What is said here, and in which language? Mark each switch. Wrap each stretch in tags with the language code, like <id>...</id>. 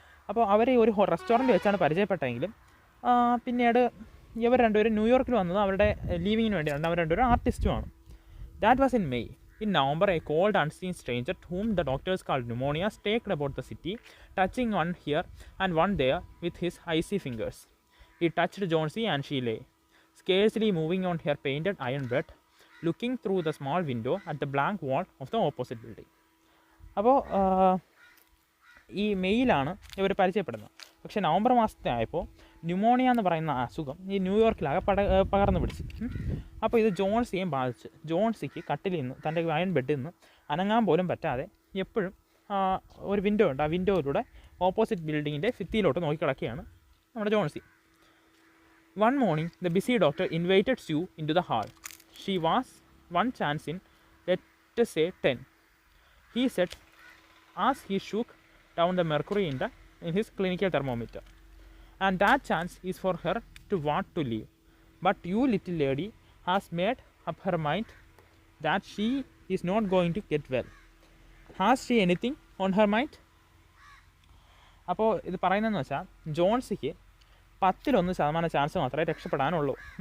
<ml>അപ്പോൾ അവരെ ഒരു റെസ്റ്റോറൻറ്റ് വെച്ചാണ് പരിചയപ്പെട്ടെങ്കിലും പിന്നീട് ഇവർ രണ്ടുപേരും ന്യൂയോർക്കിൽ വന്നത് അവരുടെ ലീവിങ്ങിന് വേണ്ടിയാണ്. അവർ രണ്ടുപേരും ആർട്ടിസ്റ്റുമാണ്.</ml> <en>That was in May. In November, a cold, unseen stranger, whom the doctors called pneumonia, stalked about the city, touching one here and one there with his icy fingers. He touched Jonesy and she lay, scarcely moving on her painted iron bed, looking through the small window at the blank wall of the opposite building.</en> <ml>അപ്പോൾ ഈ മെയിലാണ് ഇവർ പരിചയപ്പെടുന്നത്. പക്ഷേ November മാസത്തെ ആയപ്പോൾ pneumonia എന്ന് പറയുന്ന അസുഖം ഈ ന്യൂയോർക്കിലാകെ പകർന്നു പിടിച്ചു. അപ്പോൾ ഇത് ജോൺസിയെയും ബാധിച്ച്. ജോൺസിക്ക് കട്ടിലിൽ നിന്ന്, തൻ്റെ അയൺ ബെഡിൽ നിന്ന് അനങ്ങാൻ പോലും പറ്റാതെ എപ്പോഴും ഒരു വിൻഡോ ഉണ്ട്, ആ വിൻഡോയിലൂടെ ഓപ്പോസിറ്റ് ബിൽഡിങ്ങിൻ്റെ ഭിത്തിയിലോട്ട് നോക്കി കിടക്കുകയാണ് നമ്മുടെ Johnsy.</ml> <en>One morning, the busy doctor invited Sue into the hall. She was one chance in, let's say, 10. He said, as he shook down the mercury in his clinical thermometer. And that chance is for her to want to leave. But you, little lady, has made up her mind that she is not going to get well. Has she anything on her mind?</en> <ml>അപ്പോൾ ഇത് പറയുന്നതെന്ന് വെച്ചാൽ ജോൺസിക്ക് 10% chance മാത്രമേ രക്ഷപ്പെടാനുള്ളൂ.</ml>